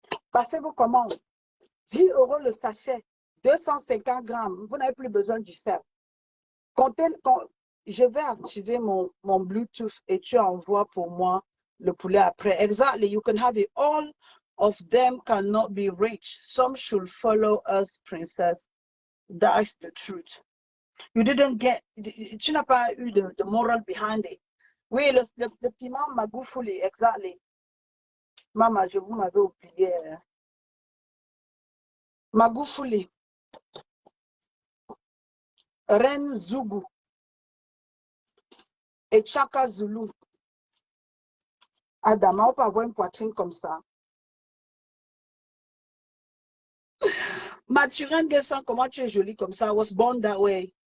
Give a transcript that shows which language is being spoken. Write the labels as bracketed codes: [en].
[fr] Passez vos commandes. 10 € le sachet, 250 grammes. Vous n'avez plus besoin du sel. Je vais activer mon Bluetooth et tu envoies pour moi le poulet après. [en] Exactly, you can have it. All of them cannot be rich. Some should follow us, princess. That's the truth. You didn't get, [fr] tu n'as pas eu de [en] moral behind it. [fr] Oui, le piment Magoufouli, exactly. Maman, vous m'avez oublié. Magoufouli. Reine Zougou. Et Chaka Zulu. Adama, on peut avoir une poitrine comme ça. Mathurin Guessan, comment tu es jolie comme ça? [en] I was born that way.